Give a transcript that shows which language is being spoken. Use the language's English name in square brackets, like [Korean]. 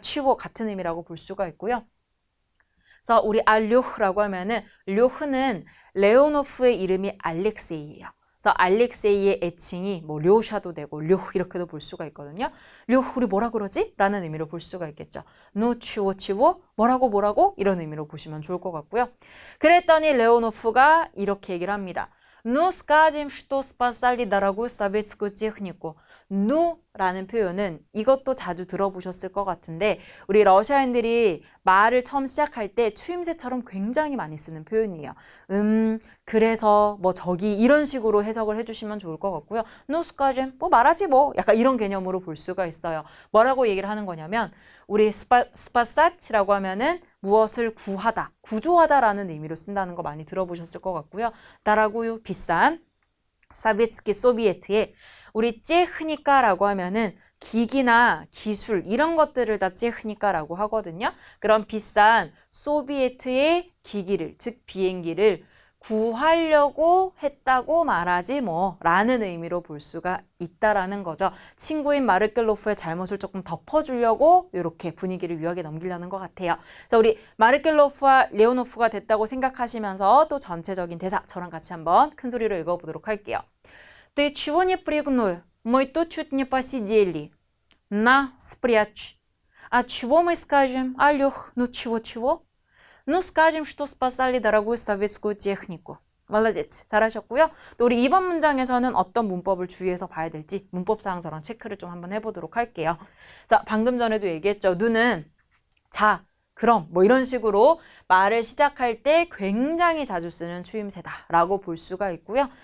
[Korean] 취보 같은 의미라고 볼 수가 있고요. 그래서 우리 알료흐라고 하면은, 료흐는 레오노프의 이름이 알렉세이예요. 그래서 알렉세이의 애칭이 뭐 료샤도 되고 료흐 이렇게도 볼 수가 있거든요. 료흐 우리 뭐라 그러지? 라는 의미로 볼 수가 있겠죠. 노 치워 뭐라고 이런 의미로 보시면 좋을 것 같고요. 그랬더니 레오노프가 이렇게 얘기를 합니다. [Russian] Ну скажем, что спасали дорогую советскую технику. [Korean] 누라는 표현은 이것도 자주 들어보셨을 것 같은데, 우리 러시아인들이 말을 처음 시작할 때 추임새처럼 굉장히 많이 쓰는 표현이에요. 그래서 뭐 저기 이런 식으로 해석을 해주시면 좋을 것 같고요. [Russian] Ну скажем, [Korean] 뭐 말하지 뭐 약간 이런 개념으로 볼 수가 있어요. 뭐라고 얘기를 하는 거냐면, 우리 스파사치라고 하면은 무엇을 구하다, 구조하다라는 의미로 쓴다는 거 많이 들어보셨을 것 같고요. 나라고요 비싼 사비츠키 소비에트에 우리 찌흐니까라고 하면은 기기나 기술 이런 것들을 다 찌흐니까라고 하거든요. 그런 비싼 소비에트의 기기를, 즉 비행기를 구하려고 했다고 말하지 뭐 라는 의미로 볼 수가 있다라는 거죠. 친구인 마르켈로프의 잘못을 조금 덮어주려고 이렇게 분위기를 유하게 넘기려는 것 같아요. 자, 우리 마르켈로프와 레오노프가 됐다고 생각하시면서 또 전체적인 대사 저랑 같이 한번 큰 소리로 읽어보도록 할게요. [Russian] Ты чего не прыгнул? Мы тут чуть не посидели. На, спрячь. А чего мы скажем? Алёх, ну чего? Ну, скажем, что спасали дорогую советскую технику. молодец. [Korean] 잘하셨고요. 또 우리 이번 문장에서는 어떤 문법을 주의해서 봐야 될지 문법상 저랑 체크를 좀 한번 해보도록 할게요. 자, 방금 전에도 얘기했죠. 누는 자, 그럼 뭐 이런 식으로 말을 시작할 때 굉장히 자주 쓰는 추임새다라고 볼 수가 있고요.